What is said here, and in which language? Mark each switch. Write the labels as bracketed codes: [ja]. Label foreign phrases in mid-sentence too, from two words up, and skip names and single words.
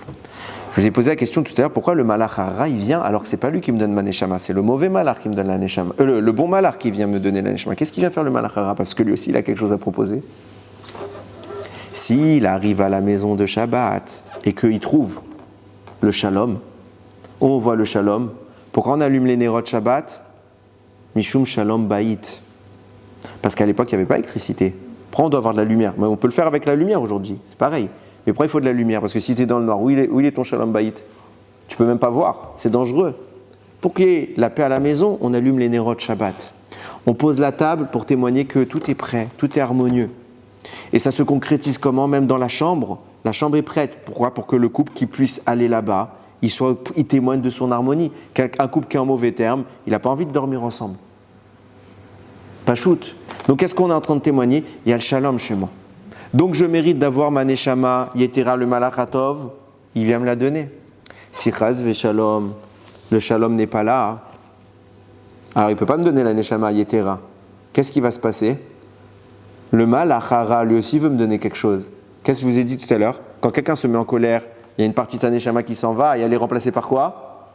[fr] Je vous ai posé la question tout à l'heure, pourquoi le [he] מלאך הרע [fr] il vient alors que c'est pas lui qui me donne ma neshama, c'est le mauvais malach qui me donne la neshama, le bon malach qui vient me donner la neshama. Qu'est-ce qu'il vient faire le [he] מלאך הרע? [fr] Parce que lui aussi il a quelque chose à proposer. S'il arrive à la maison de Shabbat et qu'il trouve le shalom, on voit le shalom, pourquoi on allume les [he] נרות שבת? משום שלום בית. [fr] Parce qu'à l'époque il n'y avait pas d'électricité. Pourquoi on doit avoir de la lumière? Mais on peut le faire avec la lumière aujourd'hui, c'est pareil. Mais pourquoi il faut de la lumière? Parce que si tu es dans le noir, où il est ton [he] שלום בית? [fr] Tu peux même pas voir, c'est dangereux. Pour qu'il y ait la paix à la maison, on allume les [he] נרות שבת. [fr] On pose la table pour témoigner que tout est prêt, tout est harmonieux. Et ça se concrétise comment? Même dans la chambre est prête. Pourquoi? Pour que le couple qui puisse aller là-bas, il témoigne de son harmonie. Un couple qui est en mauvais terme, il n'a pas envie de dormir ensemble. Pas shoot. Donc qu'est-ce qu'on est en train de témoigner? Il y a le shalom chez moi. Donc je mérite d'avoir ma [he] נשמה, יתרה [fr] le [he] מלאך הטוב, [fr] il vient me la donner. Si [he] חס ושלום, [fr] le shalom n'est pas là, alors il ne peut pas me donner la [he] נשמה, יתרה. [fr] Qu'est-ce qui va se passer? Le [he] מלאך הרע, [fr] lui aussi veut me donner quelque chose. Qu'est-ce que je vous ai dit tout à l'heure? Quand quelqu'un se met en colère, il y a une partie de sa neshama qui s'en va et elle est remplacée par quoi?